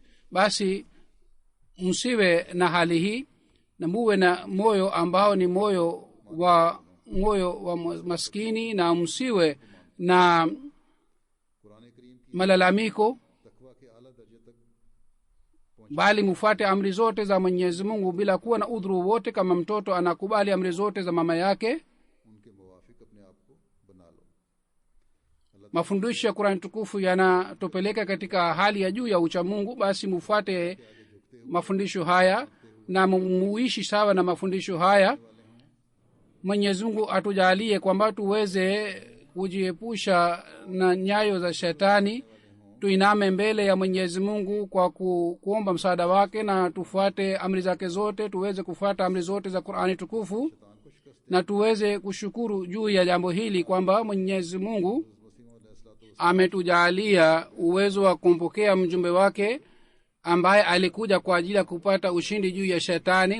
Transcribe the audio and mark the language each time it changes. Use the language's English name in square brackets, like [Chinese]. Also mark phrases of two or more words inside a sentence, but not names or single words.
[Swahili] Basi msiwe na hali hii, na muwe na moyo ambao ni moyo wa maskini, na msiwe na malalamiko, bali mufuate amri zote za Mwenyezi Mungu bila kuwa na udhuru wote. Kama mtoto anakubali amri zote za mama yake, [Urdu] ان کے موافق اپنے آپ کو بنا لو. [Swahili] mafundisho ya Qur'an tukufu yanatupeleka katika hali ya juu ya uchamungu. Basi mufuate mafundisho haya na muishi sawa na mafundisho haya. Mwenyezi Mungu atujalie kwamba tuweze kujiepusha na nyayo za shetani, tuiname mbele ya Mwenyezi Mungu kwa kuomba msaada wake, na tufuate amri zake zote, tuweze kufuata amri zote za Qur'ani tukufu, na tuweze kushukuru juu ya jambo hili kwamba Mwenyezi Mungu ametujalia uwezo wa kumpokea mjumbe wake ambaye alikuja kwa ajili ya kupata ushindi juu ya shetani.